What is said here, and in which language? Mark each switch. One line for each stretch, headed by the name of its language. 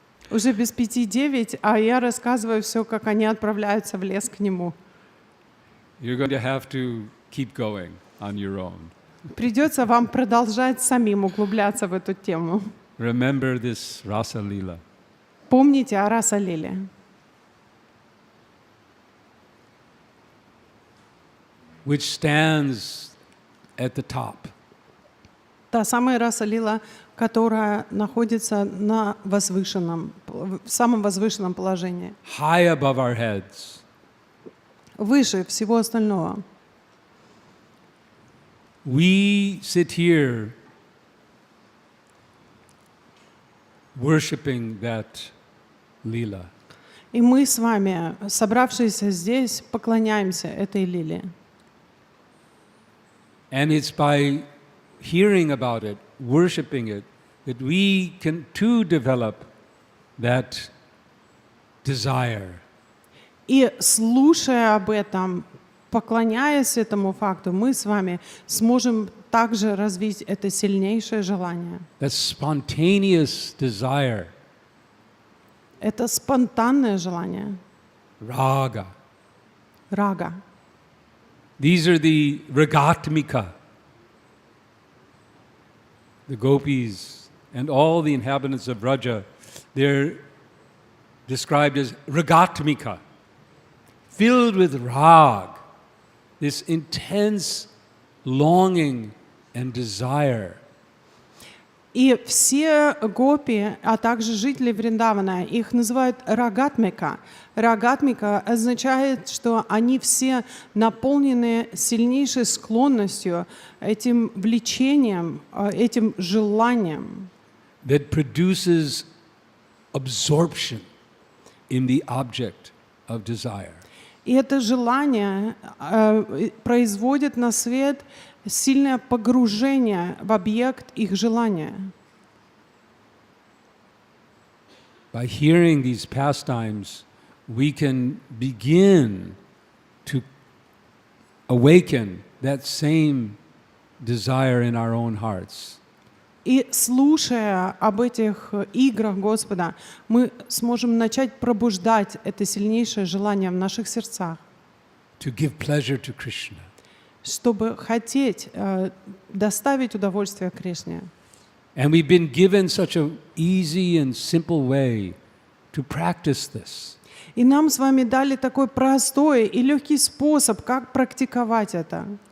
Russian: Уже без 5-9, а я рассказываю все, как они отправляются в лес к нему.
English: You're going to have to keep going on your own.
Russian: Придется вам продолжать самим углубляться в эту тему.
English: Remember this Rasa Lila.
Russian: Помните о Раса-лиле.
English: Which stands at the top.
Russian: Та самая Раса-лила, которая находится на возвышенном, в самом возвышенном положении.
English: High above our heads.
Russian: Выше всего остального.
English: We sit here worshiping that Lila.
Russian: И мы с вами, собравшиеся здесь, поклоняемся этой лиле.
English: And it's by hearing about it, worshiping it, that we can too develop that desire.
Russian: И слушая об этом, поклоняясь этому факту, мы с вами сможем также развить это сильнейшее желание.
English: That spontaneous desire.
Russian: Это спонтанное желание.
English: Raga.
Russian: Рага.
English: These are the Ragatmika. The gopis and all the inhabitants of Vraja, they're described as Ragatmika, filled with rag, this intense longing and desire.
Russian: И все гопи, а также жители Вриндавана, их называют рагатмика. Рагатмика означает, что они все наполнены сильнейшей склонностью, этим влечением, этим желанием.
English: That produces absorption in the object of desire.
Russian: И это желание производит на свет сильное погружение в объект их желания.
English: By hearing these pastimes, we can begin to awaken that same desire in our own hearts.
Russian: И слушая об этих играх Господа, мы сможем начать пробуждать это сильнейшее желание в наших сердцах.
English: To give pleasure to Krishna.
Russian: Чтобы хотеть доставить удовольствие Кришне.
English: And we've been given such an easy and simple way to practice this.
Russian: И нам с вами дали такой простой и легкий способ, как практиковать это.